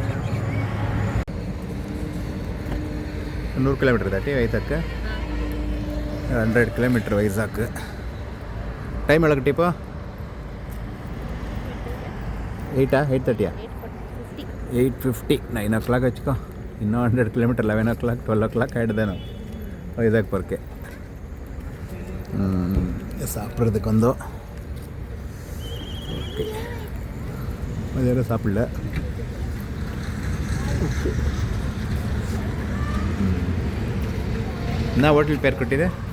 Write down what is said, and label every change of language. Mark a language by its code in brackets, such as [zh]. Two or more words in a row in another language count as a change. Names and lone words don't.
[kn] 100 ಕಿಲೋಮೀಟ್ರ್ ದಾಟಿ ವೈಜಾಗ್, 100 ಕಿಲೋಮೀಟ್ರ್ ವೈಜಾಗ್. ಟೈಮ್ ಒಳಗೆ ಟಿಪ್ಪು 8:30 8:50 9 o'clock ಹಚ್ಕೋ. ಇನ್ನೂ 100 ಕಿಲೋಮೀಟ್ರ್ 11 o'clock 12 o'clock ಆಯಿಡ್ದೇನು ವೈಜಾಗ್ ಬರೋಕ್ಕೆ. [ta] சாப்பிட்றதுக்கு ஓகே மதியானம் சாப்பிடல. [kn] என்ன ಹೋಟೆಲ್ ಪೇರು ಕೊಟ್ಟಿದೆ?